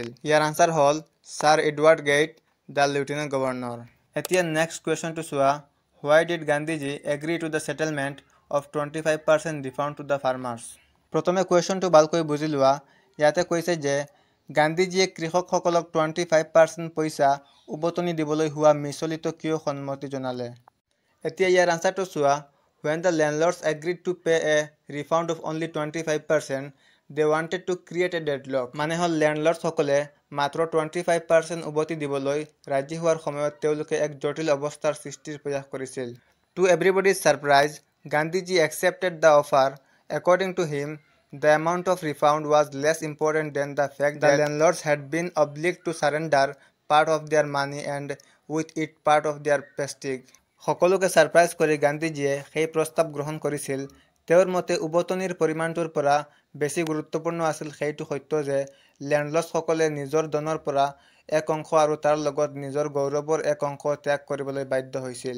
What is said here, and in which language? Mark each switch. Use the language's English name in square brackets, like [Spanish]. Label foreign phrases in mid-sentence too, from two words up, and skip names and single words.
[Assamese] ইয়াৰ আনসাৰ হল ছাৰ এডৱাৰ্ড গেইট, [English] the Lieutenant Governor. [Assamese] এতিয়া [English] next question [Assamese] চোৱা, [English] Why did Gandhiji agree to the settlement of 25% refund to the farmers? [Assamese] প্ৰথমে কুৱেশ্যনটো ভালকৈ বুজি লোৱা। ইয়াতে কৈছে যে গান্ধীজীয়ে কৃষকসকলক 25% পইচা উভতনি দিবলৈ হোৱা মিছলিত কিয় সন্মতি জনালে? এতিয়া ইয়াৰ আনসাৰটো চোৱা, [English] When the landlords agreed to pay a refund of only 25%, they wanted to create a deadlock. [Assamese] মানে হল লেণ্ডলৰ্ড সকলে মাত্ৰ 25% উভতি দিবলৈ ৰাজি হোৱাৰ সময়ত তেওঁলোকে এক জটিল অৱস্থাৰ সৃষ্টিৰ প্ৰয়াস কৰিছিল। [English] To everybody's surprise, Gandhiji accepted the offer. According to him, the amount of refund was less important than the fact that the landlords had been obliged to surrender part of their money and with it part of their prestige. [Assamese] সকলোকে সাৰপ্ৰাইজ কৰি গান্ধীজীয়ে সেই প্ৰস্তাৱ গ্ৰহণ কৰিছিল। তেওঁৰ মতে উভতনিৰ পৰিমাণটোৰ পৰা বেছি গুৰুত্বপূৰ্ণ আছিল সেইটো সত্য যে লেণ্ডলৰ্ডসকলে নিজৰ ধনৰ পৰা এক অংশ আৰু তাৰ লগত নিজৰ গৌৰৱৰ এক অংশ ত্যাগ কৰিবলৈ বাধ্য হৈছিল।